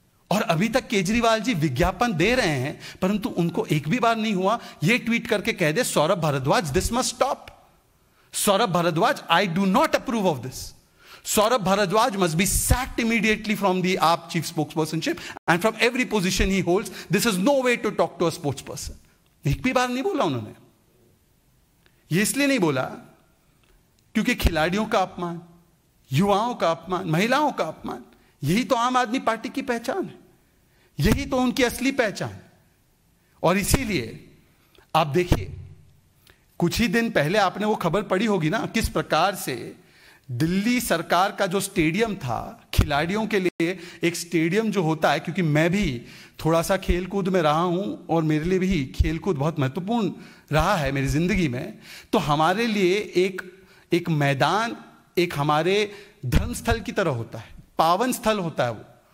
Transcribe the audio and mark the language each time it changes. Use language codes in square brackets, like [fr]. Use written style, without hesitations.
[hi] और अभी तक केजरीवाल जी विज्ञापन दे रहे हैं, परंतु उनको एक भी बार नहीं हुआ ये ट्वीट करके कह दे [en] Saurabh Bhardwaj this must stop, Saurabh Bhardwaj I do not approve of this, Saurabh Bhardwaj must be sacked immediately from the AAP chief spokespersonship and from every position he holds. This is no way to talk to a spokesperson. [hi] एक भी बार नहीं बोला उन्होंने। ये इसलिए नहीं बोला क्योंकि खिलाड़ियों का अपमान, युवाओं का अपमान, महिलाओं का अपमान, यही तो आम आदमी पार्टी की पहचान है, यही तो उनकी असली पहचान है। और इसीलिए आप देखिए, कुछ ही दिन पहले आपने वो खबर पढ़ी होगी ना, किस प्रकार से दिल्ली सरकार का जो स्टेडियम था खिलाड़ियों के लिए, एक स्टेडियम जो होता है, क्योंकि मैं भी थोड़ा सा खेलकूद में रहा हूं और मेरे लिए भी खेलकूद बहुत महत्वपूर्ण रहा है मेरी जिंदगी में, तो हमारे लिए एक मैदान एक हमारे धर्मस्थल की तरह होता है, पावन स्थल होता है वो।